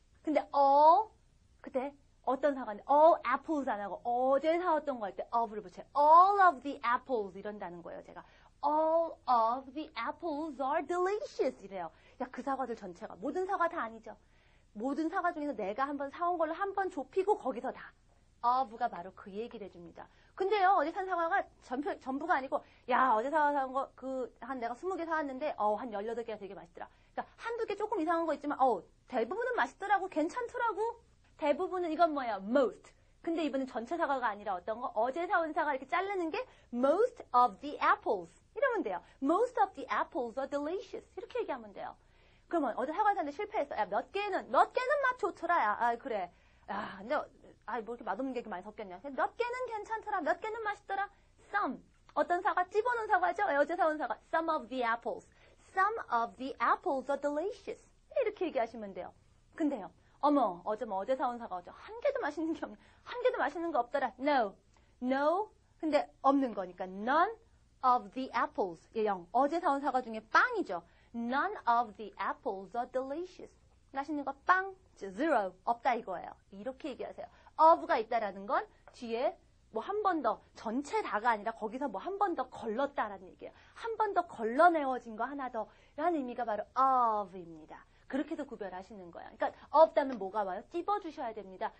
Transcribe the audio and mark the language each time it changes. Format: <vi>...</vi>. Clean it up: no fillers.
<ko>근데 그때 어떤 사과인데</ko> <en>all apples</en> <ko>안 하고 어제 사왔던 거 할 때 of를 붙여요.</ko> <en>all of the apples</en> <ko>이런다는 거예요. 제가</ko> <en>all of the apples are delicious</en> <ko>이래요. 야, 그 사과들 전체가 모든 사과 다 아니죠. 모든 사과 중에서 내가 한번 사온 걸로 한번 좁히고 거기서 다 of가 바로 그 얘기를 해줍니다. 근데요, 어제 산 사과가 전부가 아니고, 야, 어제 사온 거, 내가 20개 사왔는데, 한 18개가 되게 맛있더라. 그러니까, 한두 개 조금 이상한 거 있지만, 대부분은 맛있더라고, 괜찮더라고. 대부분은 이건 뭐예요? most. 근데 이번엔 전체 사과가 아니라 어떤 거? 어제 사온 사과 이렇게 자르는 게</ko> <en>most of the apples.</en> <ko>이러면 돼요.</ko> <en>most of the apples are delicious.</en> <ko>이렇게 얘기하면 돼요. 그러면 어제 사과 샀는데 실패했어. 야, 몇 개는 맛 좋더라. 야, 그래. 야, 근데, 뭐 이렇게 맛없는 게 이렇게 많이 섞였냐. 몇 개는 괜찮더라. 몇 개는 맛있더라. some. 어떤 사과? 찝어놓은 사과죠? 어제 사온 사과.</ko> <en>some of the apples. some of the apples are delicious.</en> <ko>이렇게 얘기하시면 돼요. 근데요. 어제 사온 사과 한 개도 맛있는 게 없네. 한 개도 맛있는 거 없더라.</ko> <en>No.</en> <ko>근데 없는 거니까</ko> <en>none of the apples. 0.</en> <ko>어제 사온 사과 중에 빵이죠.</ko> <en>None of the apples are delicious.</en> <ko>맛있는 거 빵, zero. 없다 이거예요. 이렇게 얘기하세요. of가 있다라는 건 뒤에 뭐 한 번 더, 전체 다가 아니라 거기서 뭐 한 번 더 걸렀다라는 얘기예요. 한 번 더 걸러내어진 거 하나 더 라는 의미가 바로 of입니다. 그렇게 해서 구별하시는 거예요. 그러니까 of 다음에 뭐가 와요? 찝어주셔야 됩니다.</ko>